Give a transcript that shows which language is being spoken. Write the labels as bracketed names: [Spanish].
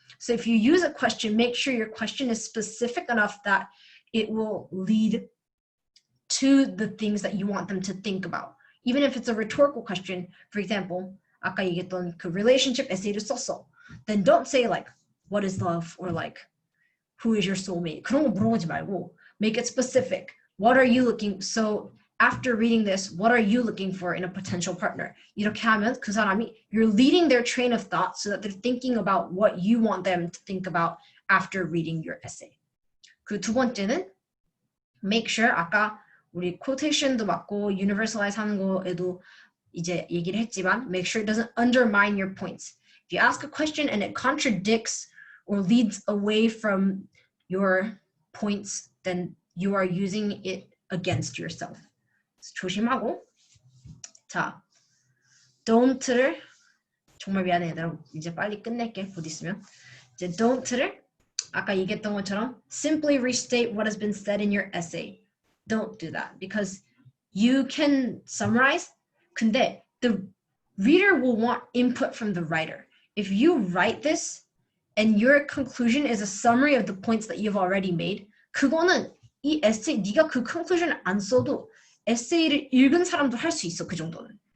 [English] So if you use a question, make sure your question is specific enough that it will lead to the things that you want them to think about. Even if it's a rhetorical question, for example, [Korean] 아까 얘기했던 그 relationship essay를 썼어. [English] Then don't say like, what is love? Or like, who is your soulmate? [Korean] 그런 거 물어보지 말고 [English] make it specific. What are you looking? So after reading this, what are you looking for in a potential partner? [Korean] 이렇게 하면 그 사람이 [English] you're leading their train of thought so that they're thinking about what you want them to think about after reading your essay. [Korean] 그 두 번째는 make sure 아까 우리 quotation도 맞고 universalize 하는 거에도 이제 얘기를 했지만 [English] make sure it doesn't undermine your points. If you ask a question and it contradicts or leads away from your points, then you are using it against yourself. [Korean] 조심하고. 자, don't를 정말 미안해 얘들아. 이제 빨리 끝낼게. 곧 있으면. 이제 don't를 아까 얘기했던 것처럼 [English] simply restate what has been said in your essay. Don't do that because you can summarize. 근데 the reader will want input from the writer. If you write this and your conclusion is a summary of the points that you've already made, [Korean] 그거는 이 에세이, 네가 그 conclusion을 안 써도 에세이를 읽은 사람도 할 수 있어, 그 정도는.